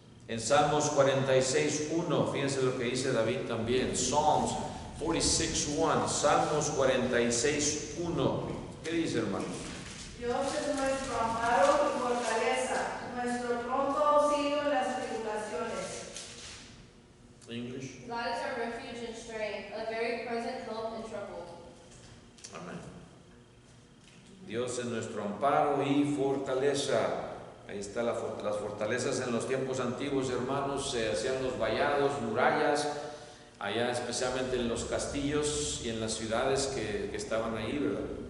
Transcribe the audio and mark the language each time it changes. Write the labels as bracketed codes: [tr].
[es] En Salmos 46:1, fíjense lo que dice David también, Psalms 46:1, Salmos 46:1. ¿Qué dice, hermanos? Dios es nuestro amparo y fortaleza, nuestro pronto auxilio en las tribulaciones. [en] English. God is our refuge and strength, a very present help in trouble. [es] Amén. Dios es nuestro amparo y fortaleza. Ahí está las fortalezas en los tiempos antiguos, hermanos. Se hacían los vallados, murallas, allá especialmente en los castillos y en las ciudades que estaban ahí, ¿verdad?